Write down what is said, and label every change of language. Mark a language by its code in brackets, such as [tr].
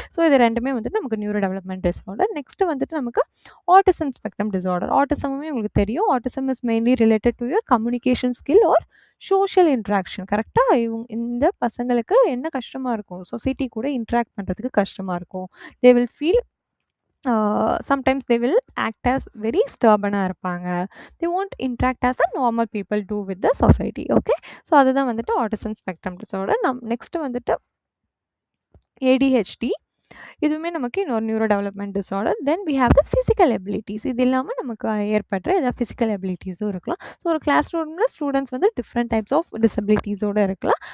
[ta] So இது ரெண்டுமே வந்துட்டு நமக்கு நியூரோ டெவலப்மெண்ட் டிஸார்டர். நெக்ஸ்ட்டு வந்துட்டு நமக்கு ஆட்டிசம் ஸ்பெக்ட்ரம் டிஸார்டர். ஆட்டிசமுமே உங்களுக்கு தெரியும். [en] Autism is mainly related to your communication skill or social interaction. [ta] கரெக்டாக இந்த பசங்களுக்கு என்ன கஷ்டமாக இருக்கும், சொசைட்டி கூட இன்ட்ராக்ட் பண்ணுறதுக்கு கஷ்டமாக இருக்கும். [en] they will feel sometimes they will act as very stubborn-ஆ [ta] இருப்பாங்க. [en] they won't interact as a normal people do with the society. [ta] okay, so அதுதான் வந்துட்டு ஆட்டிசம் ஸ்பெக்ட்ரம் டிஸார்டர். நெக்ஸ்ட்டு வந்துட்டு ADHD. இதுவுமே நமக்கு இன்னொரு neuro development disorder. [en] Then we have the physical abilities. [ta] இது இல்லாமல் நமக்கு ஏற்படுற ஏதாவது ஃபிசிக்கல் எபிலிட்டிஸும் இருக்கலாம். ஸோ ஒரு கிளாஸ் ரூமில் ஸ்டூடெண்ட்ஸ் வந்து டிஃப்ரெண்ட் டைப்ஸ் ஆஃப் டிசபிலிட்டிஸோடு இருக்கலாம்.